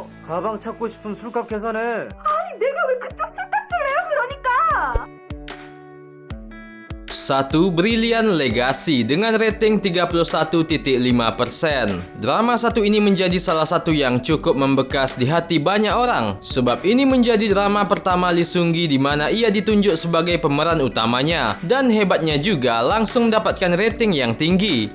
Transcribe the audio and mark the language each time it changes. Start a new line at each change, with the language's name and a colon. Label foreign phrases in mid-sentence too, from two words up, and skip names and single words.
Korean: 가방 찾고 싶으면 술값 계산해. 아니, 내가 왜 그쪽 술값을 내요, 그러니까.
Indonesian: 1. Brilliant Legacy dengan rating 31.5%. Drama satu ini menjadi salah satu yang cukup membekas di hati banyak orang, sebab ini menjadi drama pertama Lee Seung-gi di mana ia ditunjuk sebagai pemeran utamanya, dan hebatnya juga langsung mendapatkan rating yang tinggi.